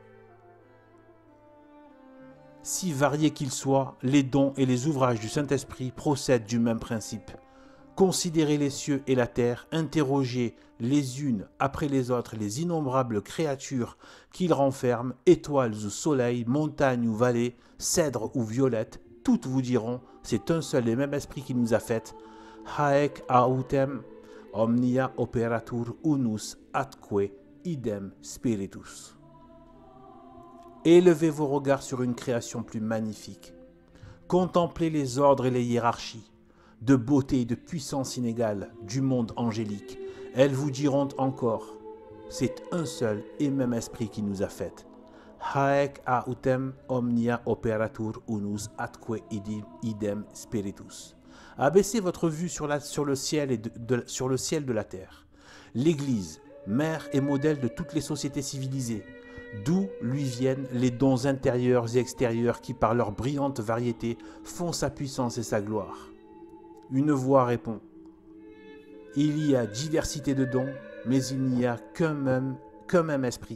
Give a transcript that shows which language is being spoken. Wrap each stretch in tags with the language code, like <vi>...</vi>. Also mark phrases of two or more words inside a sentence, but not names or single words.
<fr>Si variés qu'ils soient, les dons et les ouvrages du Saint-Esprit procèdent du même principe. Considérez les cieux et la terre, interrogez les unes après les autres les innombrables créatures qu'ils renferment, étoiles ou soleil, montagnes ou vallées, cèdres ou violettes, toutes vous diront, c'est un seul et même esprit qui nous a fait.</fr> <la>Haec autem omnia operatur unus atque idem spiritus.</la> <fr>Élevez vos regards sur une création plus magnifique. Contemplez les ordres et les hiérarchies, de beauté et de puissance inégale du monde angélique. Elles vous diront encore, c'est un seul et même esprit qui nous a fait.</fr> <la>Haec autem omnia operatur unus atque idem spiritus.</la> <fr>Abaissez votre vue sur le ciel sur le ciel de la terre. L'Église, mère et modèle de toutes les sociétés civilisées, d'où lui viennent les dons intérieurs et extérieurs qui, par leur brillante variété, font sa puissance et sa gloire. Une voix répond, « Il y a diversité de dons, mais il n'y a qu'un même esprit.</fr>